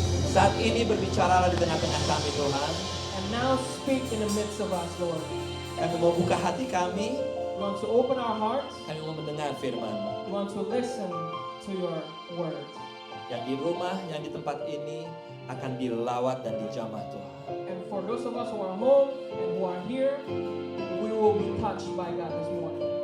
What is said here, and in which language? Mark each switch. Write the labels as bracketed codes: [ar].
[id] Saat ini berbicaralah di tengah-tengah kami, Tuhan. [en] And now speak in the midst of us, Lord. [id] Kami mau buka hati kami. [en] We want to open our hearts. [id] Kami mau mendengar firman. [en] We want to listen to your word. [id] Yang di rumah, yang di tempat ini akan dilawat dan dijamah Tuhan. [en] And for those of us who are home and who are here, we will be touched by God this morning.